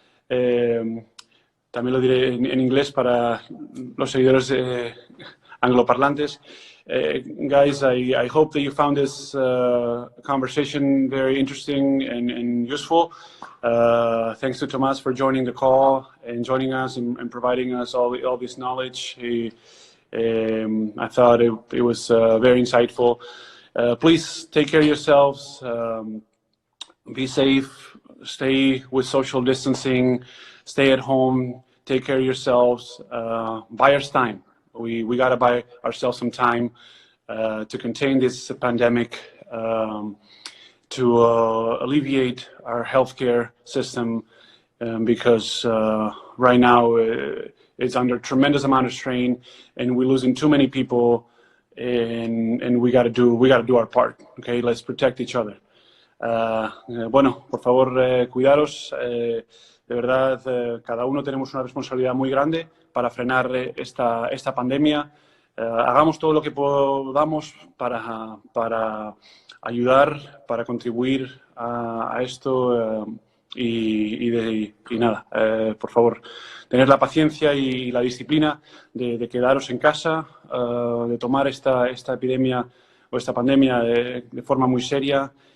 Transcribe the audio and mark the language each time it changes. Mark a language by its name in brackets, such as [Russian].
[Spanish] También lo diré en inglés para los seguidores angloparlantes. [English] Guys, I hope that you found this conversation very interesting and useful. Thanks to Tomas for joining the call and joining us and providing us all this knowledge. I thought it was very insightful. Please take care of yourselves. Be safe. Stay with social distancing. Stay at home. Take care of yourselves. Buy us time. We got to buy ourselves some time to contain this pandemic, to alleviate our healthcare system, because right now it's under tremendous amount of strain, and we're losing too many people, and we got to do our part. Okay, let's protect each other. [Spanish] Bueno, por favor, cuidaros. De verdad, cada uno tenemos una responsabilidad muy grande para frenar esta pandemia. Hagamos todo lo que podamos para ayudar, para contribuir a esto y nada, por favor, tener la paciencia y la disciplina de quedaros en casa, de tomar esta epidemia o esta pandemia de forma muy seria.